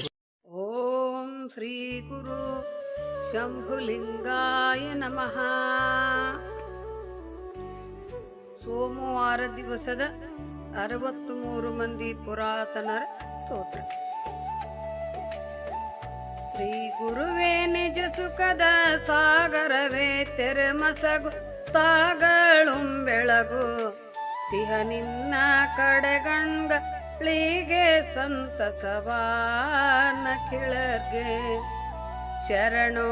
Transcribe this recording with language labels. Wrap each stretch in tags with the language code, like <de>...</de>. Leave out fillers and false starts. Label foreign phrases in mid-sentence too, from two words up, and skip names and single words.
<kn>ಓಂ ಶ್ರೀ ಗುರು ಶಂಭುಲಿಂಗಾಯ ನಮಃ. ಸೋಮವಾರ ದಿವಸದ 63 ಮಂದಿ ಪುರಾತನರ ಸ್ತೋತ್ರ. ಶ್ರೀ ಗುರುವೇ ನಿಜ ಸುಖದ ಸಾಗರವೇ ತೆರೆಮಸಗು ತಾಗಳುಂ ಬೆಳಗು ತಿಹ ನಿನ್ನ ಕಡೆಗಣ್ಗಳಿಗೆ ಸಂತಸವಾನ ಕಿಳರ್ಗೆ ಶರಣೋ</kn>